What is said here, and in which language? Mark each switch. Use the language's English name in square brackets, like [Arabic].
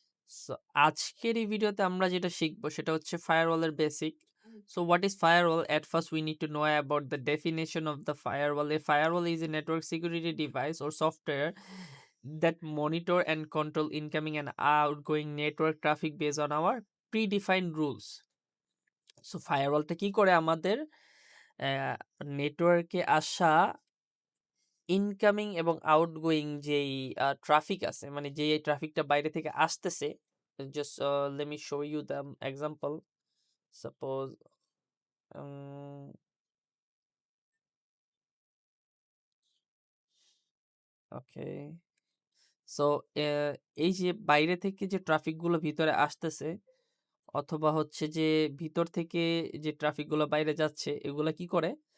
[Bangla] So আজকের এই ভিডিওতে আমরা যেটা শিখবো সেটা হচ্ছে ফায়ারওয়ালের basic. [English] So what is firewall? At first we need to know about the definition of the firewall. A firewall is a network security device or software that monitor and control incoming and outgoing network traffic based on our predefined rules. [Bangla] So ফায়ারওয়ালটা কি করে আমাদের নেটওয়ার্কে আসা incoming এবং outgoing যেই traffic আছে, মানে যে ট্রাফিকটা বাইরে থেকে আসতেছে, [English] Just let me show you the example. [Bangla] Suppose okay, so এই যে বাইরে থেকে যে ট্রাফিকগুলো ভিতরে আসতেছে অথবা হচ্ছে যে ভিতর থেকে যে ট্রাফিকগুলো বাইরে যাচ্ছে, এগুলা কি করে?